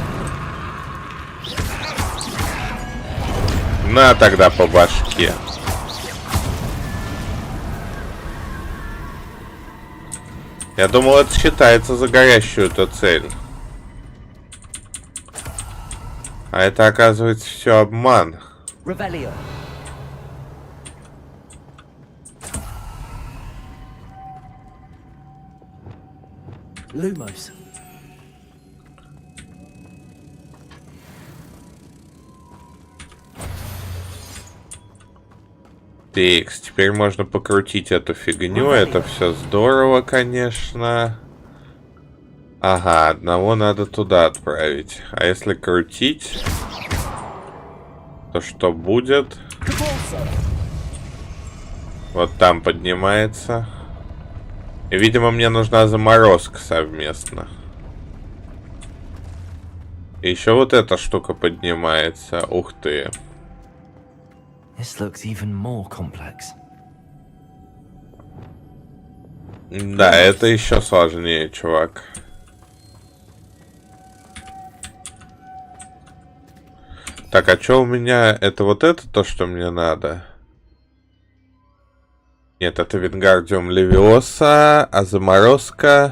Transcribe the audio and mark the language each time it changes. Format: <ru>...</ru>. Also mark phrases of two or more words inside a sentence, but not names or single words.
<ru>На тогда по башке. Я думал, это считается за горящую-то цель. А это, оказывается, все обман. Revelio. Lumos. Текс, теперь можно покрутить эту фигню. Это все здорово, конечно. Ага, одного надо туда отправить. А если крутить, то что будет? Вот там поднимается. И, видимо, мне нужна заморозка совместно. И еще вот эта штука поднимается. Ух ты.</ru> <en>This looks even more complex.</en> <ru>Да, это еще сложнее, чувак. Так, а что у меня? Это вот это то, что мне надо? Нет, это Вингардиум Левиоса, а заморозка...</ru>